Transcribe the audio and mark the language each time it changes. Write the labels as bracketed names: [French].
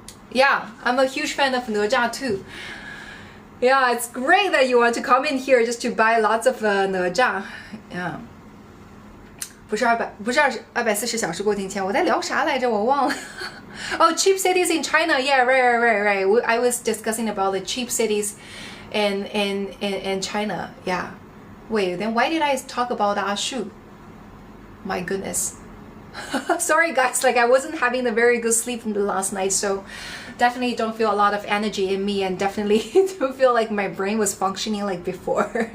[English] Yeah, I'm a huge fan of哪吒too. Yeah, it's great that you want to come in here just to buy lots of 哪吒. Yeah. [Chinese] 不是240小时过境迁，我在聊啥来着？我忘了。 [English] Oh, cheap cities in China. Yeah, right. I was discussing about the cheap cities in China. Yeah. Wait, then why did I talk about Ashu? My goodness. Sorry guys, like I wasn't having a very good sleep from the last night, so definitely don't feel a lot of energy in me, and definitely don't feel like my brain was functioning like before.